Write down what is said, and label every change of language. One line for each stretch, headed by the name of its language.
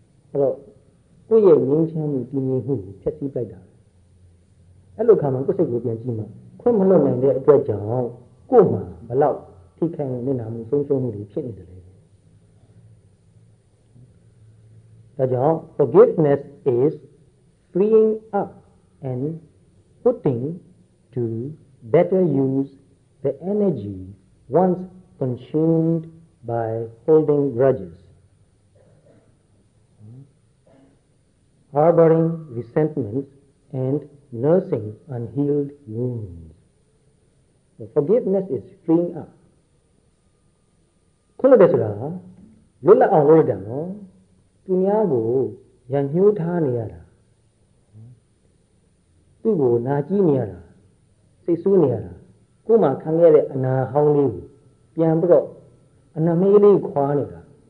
Burmese: အဲ့တော့ကိုယ့်ရဲ့ငြိမ်းချမ်းမှုတည်ငြိမ်မှုကိုဖျက်ဆီးလိုက်တာအဲ့လိုခါမှကိုယ်စိတ်ကိုပြန်ကြည့်မှခွင့်မလွတ်နိုင်တဲ့အတွက်ကြောင့်ကိုယ်မှာဘလောက်ထိခိုက်နေတာမှုဆုံးရှုံးမှုတွေဖြစ်နေတယ်လေဒါကြောင့်
English: forgiveness is freeing up and putting to better use the energy once consumed by holding grudges, harboring resentments, and nursing unhealed wounds. The forgiveness is freeing up.
Burmese: ခွင့်လွှတ်တယ်ဆိုတာလွတ်လပ်အောင်လုပ်ရတယ်နော်သူများကိုရန်ညှိုးထားနေရတာသူ့ကိုနာကြည့်နေရတာစိတ်ဆိုးနေရတာကိုယ်မှခံခဲ့တဲ့အနာဟောင်းလေးကိုပြန်ပြီးတော့အနာမေးလေးခွာနေတာ